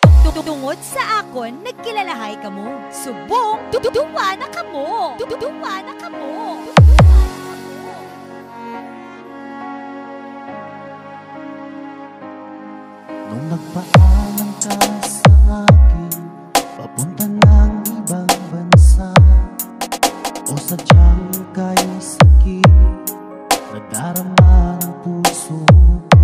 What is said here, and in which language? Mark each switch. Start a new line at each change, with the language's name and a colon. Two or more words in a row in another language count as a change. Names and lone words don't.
Hiligaynon: Tungod sa akon, nagkilalahay ka mo. Subong, duwa na ka mo. Duwa na ka mo.
Filipino: Nung nagpaalam ka sa akin, papunta ng ibang bansa, o sadyang kay sakit, nadarama ng puso ko.